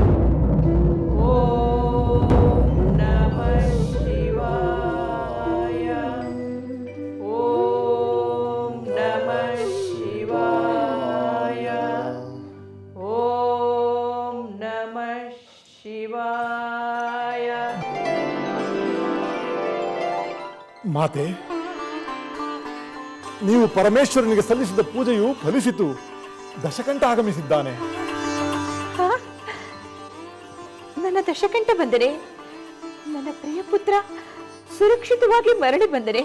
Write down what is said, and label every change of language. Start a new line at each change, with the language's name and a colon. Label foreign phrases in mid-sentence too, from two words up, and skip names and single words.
Sanskrit: ಓಂ ನಮಃ ಶಿವಾಯ. ಓಂ ನಮಃ ಶಿವಾಯ. ಓಂ ನಮಃ ಶಿವಾಯ.
Kannada: ಮಾತೆ, ನೀವು ಪರಮೇಶ್ವರನಿಗೆ ಸಲ್ಲಿಸಿದ ಪೂಜೆಯು ಫಲಿಸಿತು. ದಶಕಂಠ ಆಗಮಿಸಿದ್ದಾನೆ. ಹಾ? ನನ್ನ ದಶಕಂಠ ಬಂದರೆ ನನ್ನ ಪ್ರಿಯ ಪುತ್ರ ಸುರಕ್ಷಿತವಾಗಿ ಮರಳಿ ಬಂದರೆ?